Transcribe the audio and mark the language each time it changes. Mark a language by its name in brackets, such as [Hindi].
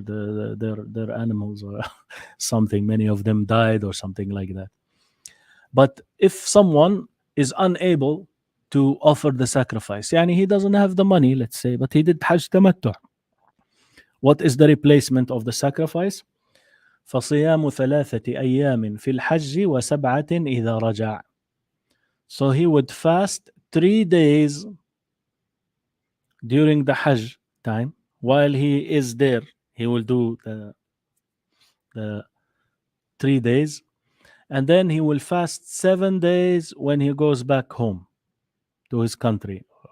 [English] Their animals or something, many of them died or something like that. But if someone is unable to offer the sacrifice, yani he doesn't have the money, let's say, but he did Hajj Tamattu, what is the replacement of the sacrifice? [Arabic] فصيام 3 أيام في الحج و7 إذا رجع. [English] So he would fast 3 days during the Hajj time. While he is there, he will do the 3 days, and then he will fast 7 days when he goes back home to his country.